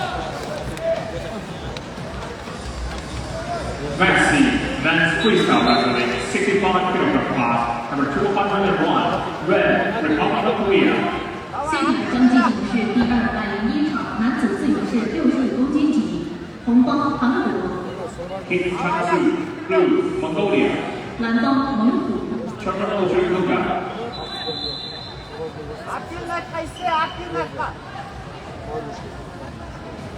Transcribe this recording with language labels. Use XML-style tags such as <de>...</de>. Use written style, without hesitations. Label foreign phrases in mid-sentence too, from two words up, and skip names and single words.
<en>Maxi, men's freestyle wrestling, 65kg class, number 201, Red, Republic of Korea.</en> <zh>现场将进行是第201场男子自由式65公斤级，红方韩国，</zh> <en>Kim Chang-soo, Blue, Mongolia.</en> <zh>蓝方蒙古。</zh> <en>Terminal Luka.</en> <ky>Активныйраак кайсы, активныйраак.</ky>